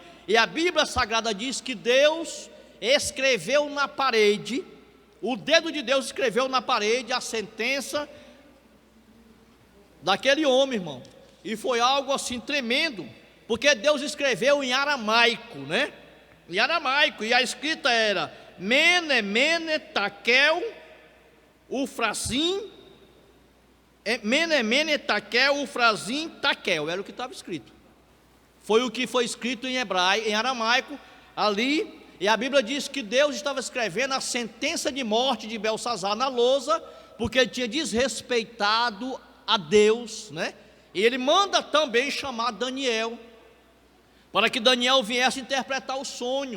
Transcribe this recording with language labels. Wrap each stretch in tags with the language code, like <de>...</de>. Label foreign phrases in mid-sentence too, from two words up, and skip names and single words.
<pt>E a Bíblia Sagrada diz que Deus escreveu na parede, o dedo de Deus escreveu na parede a sentença daquele homem, irmão. E foi algo assim tremendo, porque Deus escreveu em aramaico, né? Em aramaico, e a escrita era</pt> <arc>מנא מנא תקל ופרסין מנא מנא תקל ופרסין תקל,</arc> <pt>era o que estava escrito. Foi o que foi escrito em hebraico, em aramaico, ali, e a Bíblia diz que Deus estava escrevendo a sentença de morte de Belsazar na lousa, porque ele tinha desrespeitado a Deus, né? E ele manda também chamar Daniel, para que Daniel viesse interpretar o sonho.</pt>